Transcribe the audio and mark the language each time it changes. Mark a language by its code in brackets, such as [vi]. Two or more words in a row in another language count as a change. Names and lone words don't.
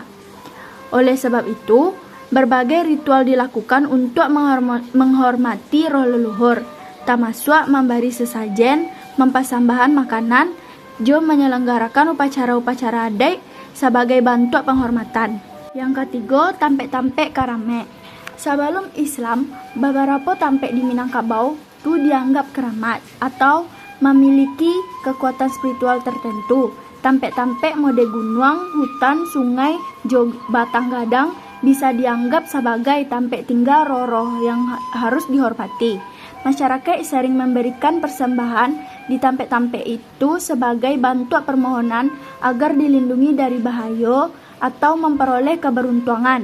[id] Oleh sebab itu, berbagai ritual dilakukan untuk menghormati roh leluhur, termasuk memberi sesajen, mempersembahkan makanan, juga menyelenggarakan upacara-upacara adat sebagai bentuk penghormatan. Yang ketiga, [min] tampek-tampek karame. [id] Sebelum Islam, beberapa tampek di Minangkabau itu dianggap keramat atau memiliki kekuatan spiritual tertentu. [min] Tampek-tampek mode [id] gunung, hutan, sungai, batang gadang bisa dianggap sebagai tampek tinggal roh-roh yang harus dihormati. Masyarakat sering memberikan persembahan di tampek-tampek itu sebagai bentuk permohonan agar dilindungi dari bahaya atau memperoleh keberuntungan.